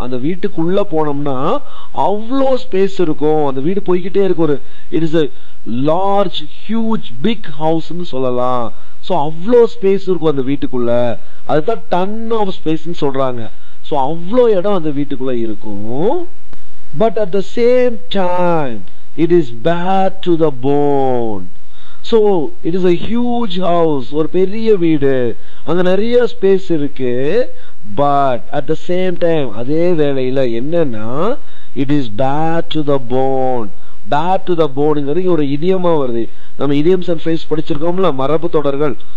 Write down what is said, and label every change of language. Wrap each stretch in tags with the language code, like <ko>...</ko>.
<ta>அந்த வீட்டுக்குள்ள போனோம்னா அவ்வளோ ஸ்பேஸ் இருக்கும். அந்த வீடு போய்கிட்டே இருக்கும்.</ta> <en>ஒரு it is a large huge big ஹவுஸ்ன்னு சொல்லலாம்.</en> <ta>ஸோ அவ்வளோ ஸ்பேஸ் இருக்கும் அந்த வீட்டுக்குள்ள. அதுதான் டன் ஆஃப் ஸ்பேஸ்ன்னு சொல்றாங்க. ஸோ அவ்வளோ இடம் அந்த வீட்டுக்குள்ள இருக்கும்.</ta> <en>But at the same time it is bad to the bone. So it is a huge house,</en> <ta>ஒரு பெரிய வீடு, அங்க நிறைய ஸ்பேஸ் இருக்கு.</ta> <en>but at the same time</en> <ta>அதே வேளையில என்னன்னா</ta> <en>it is bad to the bone.</en> <ta>bad to the boneங்கிறது ஒரு இடியமா வருது. நம்ம</ta> <en>idioms and phrases</en> <ta>படிச்சிருக்கோம்ல, மரபு தொடர்கள்.</ta>